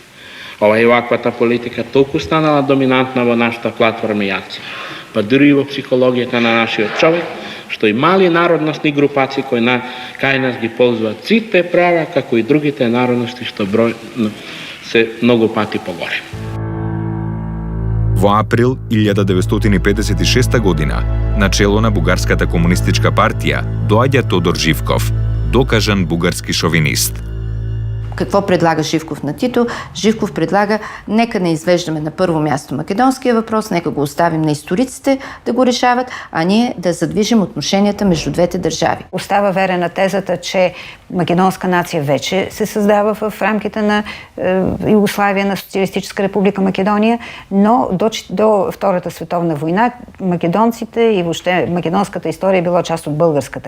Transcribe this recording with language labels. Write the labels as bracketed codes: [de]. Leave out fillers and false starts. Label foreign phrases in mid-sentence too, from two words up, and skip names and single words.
[mk] Ова и ваквата политика толку станала доминантна во нашата платформа јаци, па дури и во психологијата на нашиот човек, што и мали народностни групации кои кај нас ги ползваат сите права, како и другите народности што број се многу пати погоре. Во април 1956 година, на чело на Бугарската комунистичка партија, доаѓа Тодор Живков, докажан бугарски шовинист. [bg] Какво предлага Живков на Тито? Живков предлага, нека не извеждаме на първо място македонския въпрос, нека го оставим на историците да го решават, а ние да задвижим отношенията между двете държави. Остава верен на тезата, че македонска нация вече се създава в рамките на Югославия, на Социалистическа република Македония, но до Втората световна война македонците и въобще македонската история е била част от българската.